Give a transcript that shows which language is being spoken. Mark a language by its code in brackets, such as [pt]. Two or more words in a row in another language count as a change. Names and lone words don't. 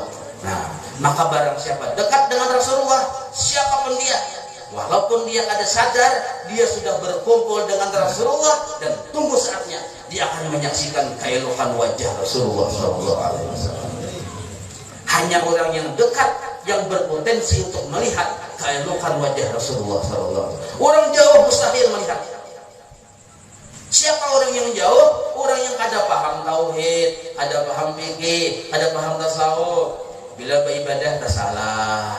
[id] Nah, maka barang siapa dekat dengan Rasulullah, siapapun dia, walaupun dia kada sadar, dia sudah berkumpul dengan Rasulullah dan tunggu saatnya dia akan menyaksikan keelokan wajah Rasulullah SAW. Hanya orang yang dekat yang berpotensi untuk melihat keelokan wajah Rasulullah SAW. Orang jauh mustahil melihat. Siapa orang yang jauh? Orang yang kada paham tauhid, kada paham fikih, kada paham tasawuf. [ms] Bila beribadah tak salah,